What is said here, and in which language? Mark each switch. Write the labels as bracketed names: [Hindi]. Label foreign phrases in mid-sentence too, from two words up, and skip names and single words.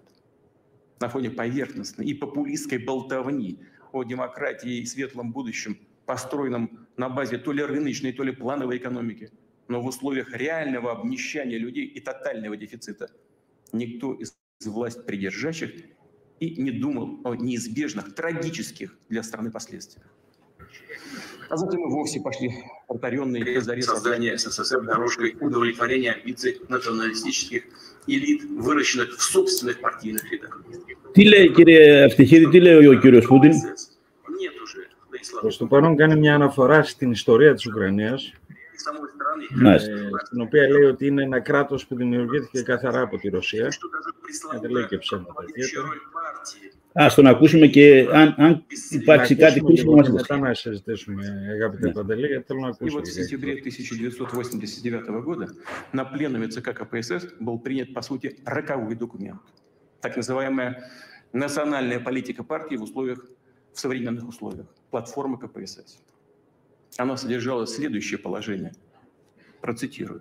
[Russian] На фоне поверхностной и популистской болтовни о демократии и светлом будущем, построенном на базе то ли рыночной, то ли плановой экономики, но в условиях реального обнищания людей и тотального дефицита, никто из власть придержащих и не думал о неизбежных, трагических для страны последствиях. А затем и вовсе пошли повторенные при заре создания СССР дорожкой удовлетворения амбиций националистических элит, выращенных в собственных партийных рядах. [Greek] Τι λέει, κύριε Ευτυχίδη, τι λέει ο κύριος Πούτιν? Προς το παρόν κάνει μια αναφορά στην ιστορία της Ουκρανίας, στην οποία λέει ότι είναι ένα κράτος που δημιουργήθηκε καθαρά από τη Ρωσία. Δεν λέει και ψέματα ιδιαίτερα. Ας τον ακούσουμε και αν υπάρξει κάτι κρίσιμο μας μετά να συζητήσουμε, αγαπητέ Παντελή, γιατί θέλω να ακούσω. [Russian] И вот в сентябре 1989 года на пленуме ЦК КПСС был принят, по сути, роковой документ. Так называемая национальная политика партии в современных условиях, платформа КПСС. Она содержала следующее положение, процитирую.